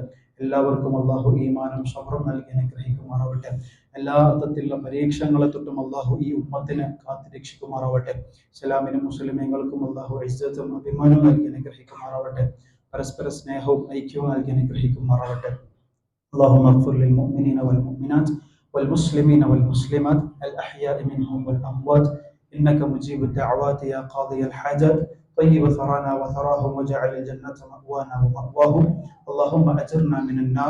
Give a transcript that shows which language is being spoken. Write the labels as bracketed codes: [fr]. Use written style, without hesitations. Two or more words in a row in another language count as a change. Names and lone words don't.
[ml] എല്ലാവർക്കും അള്ളാഹു ഈമാനും സബ്റും നൽകി അനുഗ്രഹിക്കുമാറാവട്ടെ. എല്ലാ അർത്ഥത്തിലുള്ള പരീക്ഷണങ്ങളെ തൊട്ടും അള്ളാഹു ഈ ഉമ്മത്തിനെ കാത്തു രക്ഷിക്കുമാറാവട്ടെ. ഇസ്ലാമിനും മുസ്ലിമീങ്ങൾക്കും അള്ളാഹു ഇസ്സത്തും അഭിമാനവും നൽകി അനുഗ്രഹിക്കുമാറാവട്ടെ. പരസ്പര സ്നേഹവും ഐക്യവും നൽകി അനുഗ്രഹിക്കുമാറാവട്ടെ. [ar] اللهم اغفر للمؤمنين والمؤمنات والمسلمين والمسلمات الأحياء منهم والأموات إنك مجيب الدعوات يا قاضي الحاجات طيب ثرانا وثراهم وجعل الجنة مأوانا ومأواهم. اللهم أجرنا من النار.